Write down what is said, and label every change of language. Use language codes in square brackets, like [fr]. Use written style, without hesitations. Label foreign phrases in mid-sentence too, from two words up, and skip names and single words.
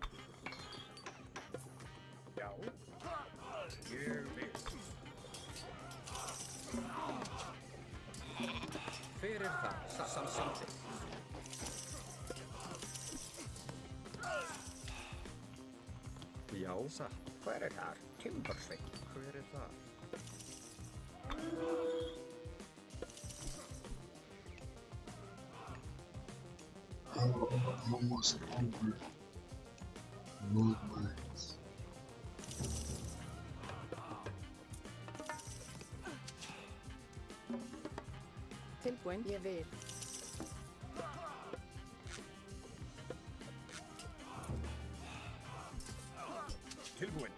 [is] Já. Ég vil. Hver Hver er það? Samþykkt. Já, satt. Hver er þar? Timbursveit. Hver er þar? [en] Almost over. Lord mines. [is] Tilbúin. Ég vil. Tilbúin.